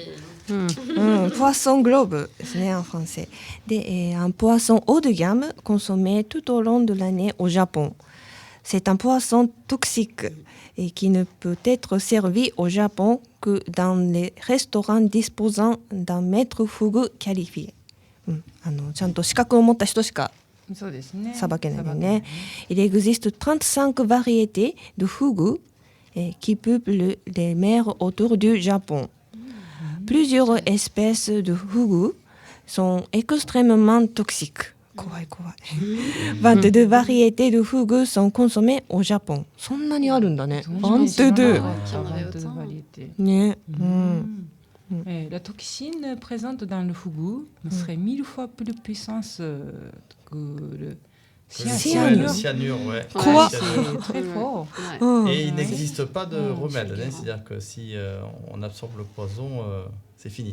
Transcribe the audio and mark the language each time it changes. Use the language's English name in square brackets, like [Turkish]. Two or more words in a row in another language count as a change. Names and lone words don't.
[French] poisson globe, c'est en français. Un poisson haut de gamme consommé tout au long de l'année au Japon. C'est un poisson toxique et qui ne peut être servi au Japon que dans les restaurants disposant d'un maître fugu qualifié. [Japanese] ちゃんと資格を持った人しかそうですね。さばけないね。 [French] Il existe 35 variétés de fugu qui peuplent les mers autour du Japon. Plusieurs espèces de fugu sont extrêmement toxiques. [Japanese] 怖い怖い。 [French] 22 variétés de fugu sont consommées au Japon. [Japanese] そんなにあるんだね。22. Ne. [French] La toxine présente dans le fugu serait 1000 fois plus puissante que le Le cyanure, ouais. Quoi? C'est très fort. Et il n'existe pas de remède, hein, c'est-à-dire que si on absorbe le poison, c'est fini.